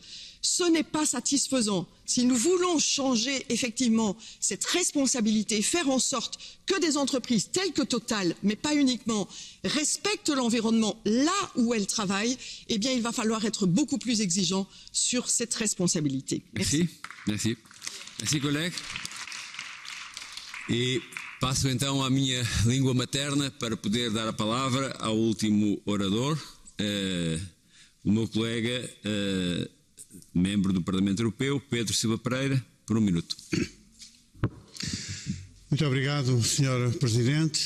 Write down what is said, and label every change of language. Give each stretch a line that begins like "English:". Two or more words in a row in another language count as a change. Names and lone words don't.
French: Ce n'est pas satisfaisant. Si nous voulons changer effectivement cette responsabilité, faire en sorte que des entreprises telles que Total, mais pas uniquement, respectent l'environnement là où elles travaillent, eh bien il va falloir être beaucoup plus exigeant sur cette responsabilité. Merci. Merci. Merci, collègue.
Portuguese: E passo então à minha língua materna para poder dar a palavra ao último orador, o meu colega, membro do Parlamento Europeu, Pedro Silva Pereira, por 1 minuto. Muito obrigado, Sr. Presidente.